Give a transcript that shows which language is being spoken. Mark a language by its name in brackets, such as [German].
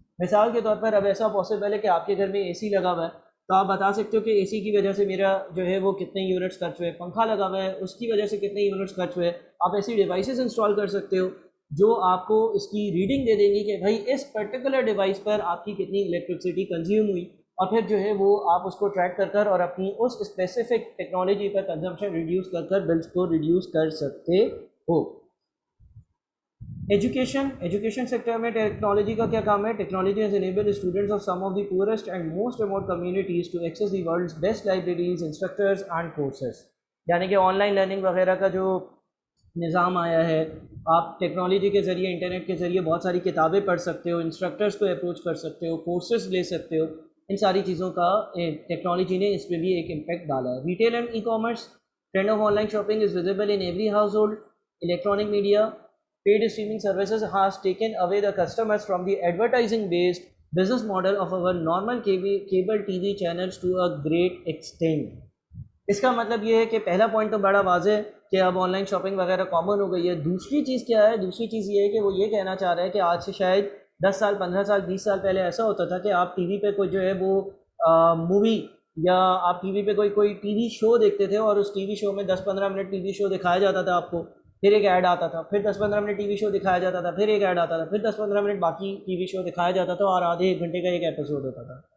[Urdu] مثال کے طور پر اب ایسا پاسبل ہے کہ آپ کے گھر میں اے سی لگا ہوا ہے تو آپ بتا سکتے ہو کہ اے سی کی وجہ سے میرا جو ہے وہ کتنے یونٹس خرچ ہوئے, پنکھا لگا ہوا ہے اس کی وجہ سے کتنے یونٹس خرچ ہوئے. آپ ایسی ڈیوائسز انسٹال کر سکتے ہو جو آپ کو اس کی ریڈنگ دے دیں گی کہ بھائی اس پرٹیکولر ڈیوائس پر آپ کی کتنی الیکٹرسٹی کنزیوم ہوئی, اور پھر جو ہے وہ آپ اس کو ٹریک کر کر اور اپنی اس اسپیسیفک ٹیکنالوجی پر کنزمپشن ریڈیوس کر کر بلس کو ریڈیوس کر سکتے ہو. ایجوکیشن سیکٹر میں ٹیکنالوجی کا کیا کام ہے؟ [English] Technology has enabled students of some of the poorest and most remote communities to access the world's best libraries, instructors and courses. [Urdu] یعنی کہ آن لائن لرننگ وغیرہ کا جو نظام آیا ہے, آپ ٹیکنالوجی کے ذریعے انٹرنیٹ کے ذریعے بہت ساری کتابیں پڑھ سکتے ہو, انسٹرکٹرز کو اپروچ کر سکتے ہو, کورسز لے سکتے ہو. ان ساری چیزوں کا ٹیکنالوجی نے اس پہ بھی ایک امپیکٹ ڈالا ہے. [English] Retail and e commerce, trend of online shopping is visible in every household. Electronic media, paid streaming services has taken away the customers from the advertising based business model of our normal cable TV channels to a great extent. [Urdu] اس کا مطلب یہ ہے کہ پہلا point تو بڑا واضح ہے کہ اب آن لائن شاپنگ وغیرہ کامن ہو گئی ہے. دوسری چیز کیا ہے؟ دوسری چیز یہ ہے کہ وہ یہ کہنا چاہ رہا ہے کہ آج سے شاید 10 سال 15 سال 20 سال پہلے ایسا ہوتا تھا کہ آپ ٹی وی پہ کوئی جو ہے وہ مووی یا آپ ٹی وی پہ کوئی ٹی وی شو دیکھتے تھے اور اس ٹی وی شو میں 10-15 منٹ ٹی وی شو دکھایا جاتا تھا آپ کو, پھر ایک ایڈ آتا تھا, پھر 10-15 منٹ ٹی وی شو دکھایا جاتا تھا, پھر ایک ایڈ آتا تھا, پھر 10-15 منٹ باقی ٹی وی شو دکھایا جاتا تھا اور آدھے ایک گھنٹے کا ایک ایپیسوڈ ہوتا تھا.